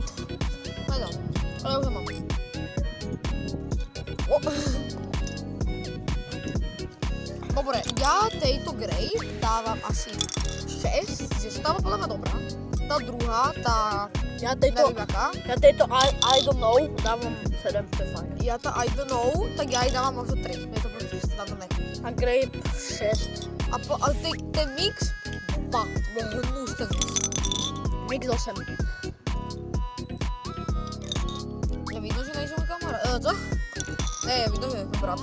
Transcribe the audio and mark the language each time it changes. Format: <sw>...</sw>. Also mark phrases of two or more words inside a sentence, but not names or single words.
<sk>Nedám. Ale už ho mám. O. Dobre, ja tejto Grey dávam asi 6, že stáva podľa mňa dobrá. Tá druhá, tá Ja tejto neviem aká. I don't know dávam 7, to je fajn. Ja tá I don't know, tak ja jej dávam možno 3. Mne to proste sa tam nechutí. A grape 6. A ten mix, hnus ten mix. Mix 8. Ja vidno, že nejsem kamarát. Co? Ne, vidno, že je brat.</sk>